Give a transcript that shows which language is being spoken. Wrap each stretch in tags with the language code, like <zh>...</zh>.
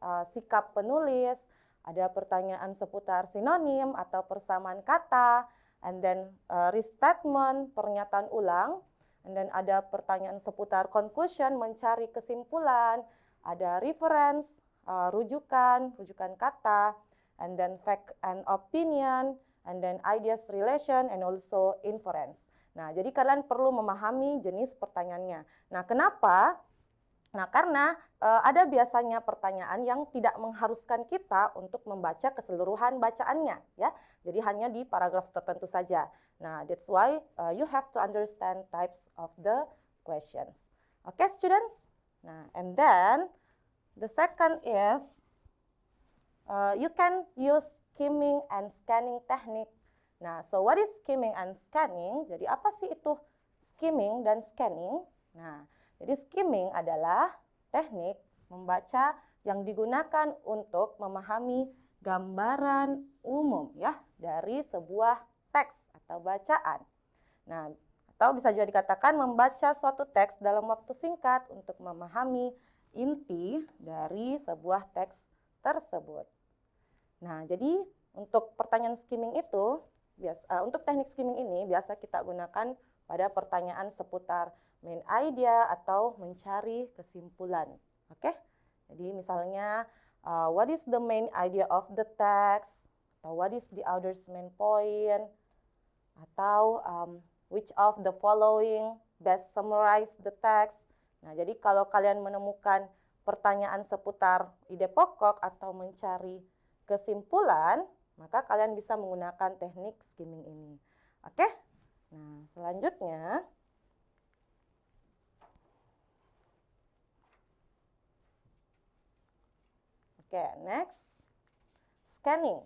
<id>sikap penulis, ada pertanyaan seputar sinonim atau persamaan kata, and then restatement, pernyataan ulang, and then ada pertanyaan seputar conclusion, mencari kesimpulan, ada reference, rujukan kata,</id> <en>and then fact and opinion, and then ideas relation, and also inference.</en> <id>Nah, jadi kalian perlu memahami jenis pertanyaannya. Nah, kenapa? Nah, karena ada biasanya pertanyaan yang tidak mengharuskan kita untuk membaca keseluruhan bacaannya, ya. Jadi hanya di paragraf tertentu saja.</id> <en>Nah, that's why you have to understand types of the questions. Okay, students? Nah, and then the second is you can use skimming and scanning technique. Nah, so what is skimming and scanning?</en> <id>Jadi apa sih itu skimming dan scanning? Nah, jadi skimming adalah teknik membaca yang digunakan untuk memahami gambaran umum ya dari sebuah teks atau bacaan. Nah, atau bisa juga dikatakan membaca suatu teks dalam waktu singkat untuk memahami inti dari sebuah teks tersebut. Nah, jadi untuk pertanyaan skimming itu, untuk teknik skimming ini biasa kita gunakan pada pertanyaan seputar main idea atau mencari kesimpulan.</id> <en>Oke?</en> <id>Jadi misalnya,</id> <en>what is the main idea of the text?</en> <id>Atau</id> <en>what is the author's main point? Atau which of the following best summarize the text?</en> <id>Nah, jadi kalau kalian menemukan pertanyaan seputar ide pokok atau mencari kesimpulan, maka kalian bisa menggunakan teknik skimming ini. Oke? Nah, selanjutnya next. Scanning.</id>